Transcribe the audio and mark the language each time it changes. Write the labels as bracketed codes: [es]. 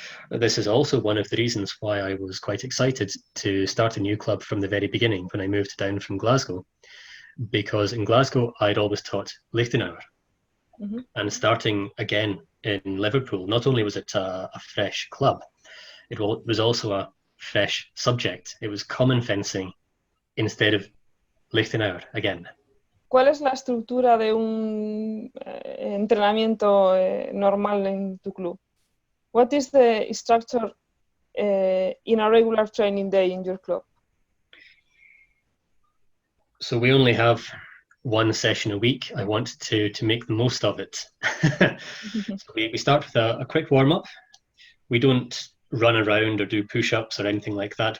[en] This is also one of the reasons why I was quite excited to start a new club from the very beginning when I moved down from Glasgow, because in Glasgow I'd always taught Lichtenauer. Mm-hmm. And starting again in Liverpool, not only was it a fresh club, it was also a fresh subject. It was common fencing instead of Lichtenauer again. [es] ¿Cuál es la estructura de un entrenamiento normal en tu club? [en] What is the structure in a regular training day in your club? So we only have one session a week. I want to make the most of it. So we start with a quick warm-up. We don't run around or do push-ups or anything like that.